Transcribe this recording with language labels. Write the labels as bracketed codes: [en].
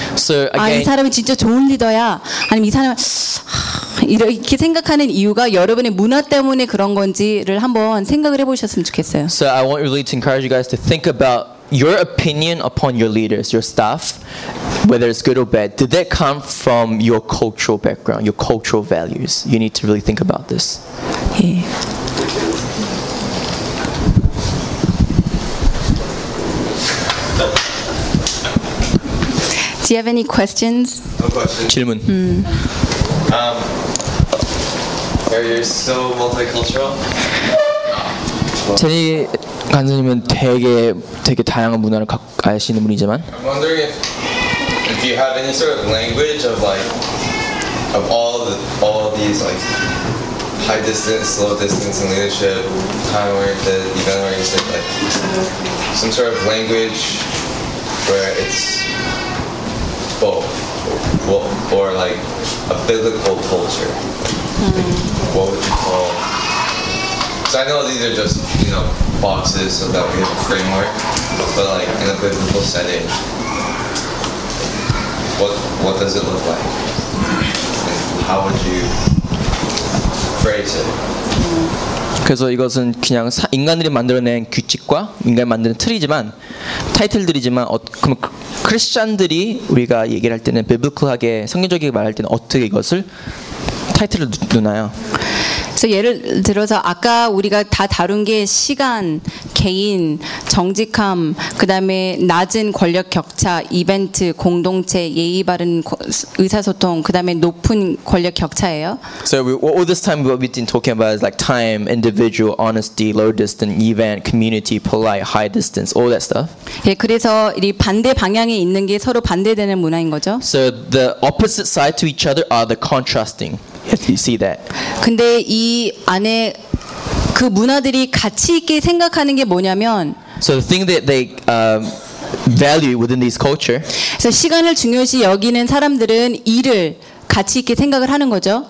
[en] So again, [ko] 아, 이 사람이 진짜 좋은 리더야. 아니면 이 사람은 이렇게 생각하는 이유가 여러분의 문화 때문에 그런 건지를 한번 생각을 해보셨으면 좋겠어요. [en] So I want really to encourage you guys to think about your opinion upon your leaders, your staff, whether it's good or bad. Did that come from your cultural background, your cultural values? You need to really think about this. [ko] 예. 질문. [en] Are you so multicultural? [ko] 제니 간사님은 되게 다양한 문화를 아시는 분이지만. [en] I'm wondering if you have any sort of language of like of all these like high distance, slow distance, and leadership, time oriented, event oriented, like some sort of language where it's or like a biblical culture, what would you call? So I know these are just, you know, boxes so that we have a framework, but like in a biblical setting, what does it look like? How would you phrase it? [ko] 그래서 이것은 그냥 인간들이 만들어낸 규칙과 인간이 만드는 틀이지만 타이틀들이지만 크리스천들이 우리가 얘기를 할 때는 biblical하게 성경적이게 말할 때는 어떻게 이것을 타이틀을 두나요? 그래서 예를 들어서 아까 우리가 다 다룬 게 시간, 개인, 정직함, 그 다음에 낮은 권력 격차, 이벤트, 공동체, 예의 바른 의사소통, 그 다음에 높은 권력 격차예요. [en] So all this time what we've been talking about is like time, individual, honesty, low distance, event, community, polite, high distance, all that stuff. [ko] 예, 그래서 이 반대 방향에 있는 게 서로 반대되는 문화인 거죠. [en] So the opposite side to each other are the contrasting. If you see that. [ko] 근데 이 안에 그 문화들이 가치 있게 생각하는 게 뭐냐면 [en] So the thing that they value within these culture. [ko] 그래서 시간을 중요시 여기는 사람들은 일을 가치 있게 생각을 하는 거죠.